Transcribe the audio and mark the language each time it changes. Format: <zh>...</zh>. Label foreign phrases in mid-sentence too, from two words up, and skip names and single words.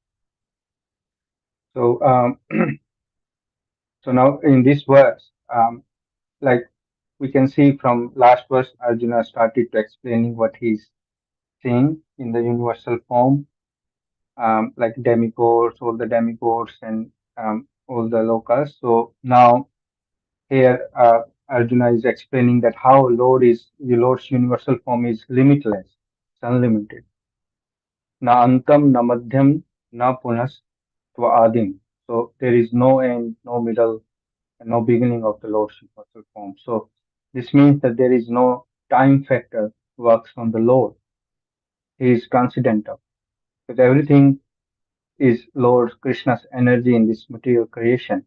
<en>So, so now in this verse, like we can see from last verse, Arjuna started to explaining what he's seeing in the universal form, like demigods, all the demigods, and all the locals. So now here, Arjuna is explaining that how the Lord's universal form is limitless, it's unlimited.</en> <sa>Na antam, na madhyam, na punas, tva adim.</sa> <en>So there is no end, no middle, and no beginning of the Lord's universal form. So this means that there is no time factor works on the Lord. He is transcendental. Because everything is Lord Krishna's energy in this material creation.</en>